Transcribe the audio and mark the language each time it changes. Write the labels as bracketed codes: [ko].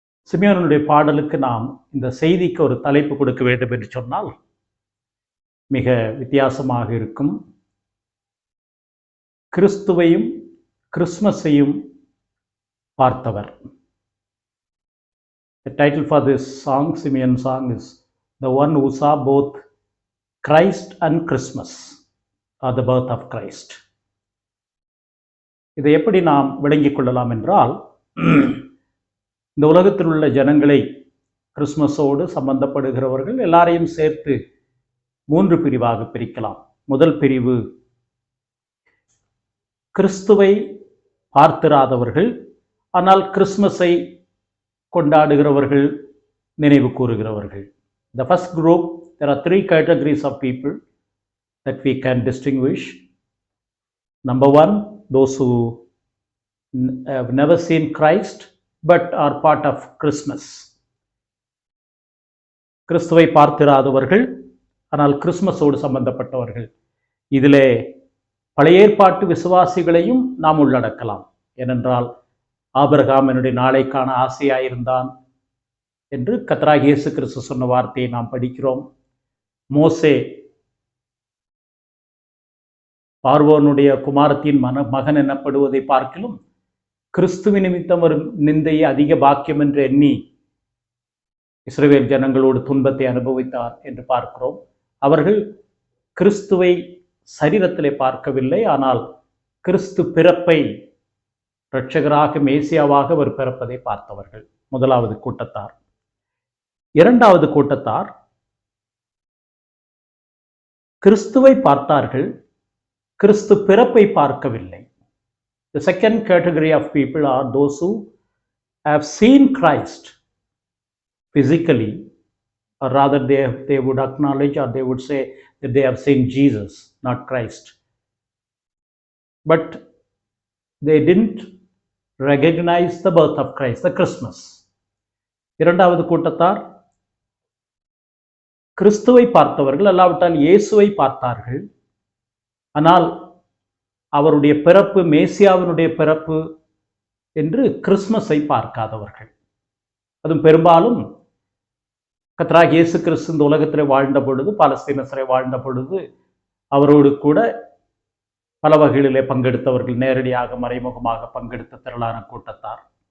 [ta] சிமியோனுடைய பாடலுக்கு நாம் இந்த செய்திக்கு ஒரு தலைப்பு கொடுக்க வேண்டும் என்று சொன்னால் மிக வித்தியாசமாக இருக்கும். கிறிஸ்துவையும் கிறிஸ்மஸையும் பார்த்தவர். [en] The title for this song, Simeon song, is The One Who Saw Both Christ and Christmas, or the birth of Christ. [ta] இதை எப்படி நாம் விளங்கிக் கொள்ளலாம் என்றால், இந்த உலகத்தில் உள்ள ஜனங்களை கிறிஸ்மஸோடு சம்பந்தப்படுகிறவர்கள் எல்லாரையும் சேர்த்து 3 பிரிவாக பிரிக்கலாம். முதல் பிரிவு கிறிஸ்துவை பார்த்திராதவர்கள், ஆனால் கிறிஸ்மஸை கொண்டாடுகிறவர்கள், நினைவு கூறுகிறவர்கள். [en] The first group, there are 3 categories of people that we can distinguish. Number 1, those who have never seen Christ but are part of Christmas. [ta] கிறிஸ்துவை பார்த்திராதவர்கள், ஆனால் கிறிஸ்மஸோடு சம்பந்தப்பட்டவர்கள். இதிலே பழைய ஏற்பாட்டு விசுவாசிகளையும் நாம் உள்ளடக்கலாம். ஏனென்றால் ஆபிரகாம் என்னுடைய நாளைக்கான ஆசையாயிருந்தான் என்று கர்த்தராகிய இயேசு கிறிஸ்து சொன்ன வார்த்தையை நாம் படிக்கிறோம். மோசே பார்வோனுடைய குமாரத்தின் மகன் எனப்படுவதை பார்க்கிலும் கிறிஸ்துவின் நிமித்தம் வரும் நிந்தையை அதிக பாக்கியம் என்று எண்ணி இஸ்ரவேல் ஜனங்களோடு துன்பத்தை அனுபவித்தார் என்று பார்க்கிறோம். அவர்கள் கிறிஸ்துவை சரீரத்திலே பார்க்கவில்லை, ஆனால் கிறிஸ்து பிறப்பை இரட்சகராக மேசியாவாக அவர் பிறப்பதை பார்த்தவர்கள் முதலாவது கூட்டத்தார். இரண்டாவது கூட்டத்தார் கிறிஸ்துவை பார்த்தார்கள், கிறிஸ்து பிறப்பை பார்க்கவில்லை. [en] The second category of people are those who have seen Christ physically, or rather they would acknowledge, or they would say that they have seen Jesus, not Christ. But they didn't recognize the birth of Christ, the Christmas. [ta] இரண்டாவது கூட்டத்தார் கிறிஸ்துவை பார்த்தவர்கள், அல்லாவிட்டால் இயேசுவை பார்த்தார்கள். ஆனால் அவருடைய பிறப்பு, மேசியாவினுடைய பிறப்பு என்று கிறிஸ்மஸை பார்க்காதவர்கள். அதுவும் பெரும்பாலும் கர்த்தராகிய இயேசு கிறிஸ்து இந்த உலகத்தில் வாழ்ந்த பொழுது, பாலஸ்தீனத்திலே வாழ்ந்த பொழுது அவரோடு கூட பல வகைகளிலே பங்கெடுத்தவர்கள், நேரடியாக மறைமுகமாக பங்கெடுத்த திரளான கூட்டத்தார்.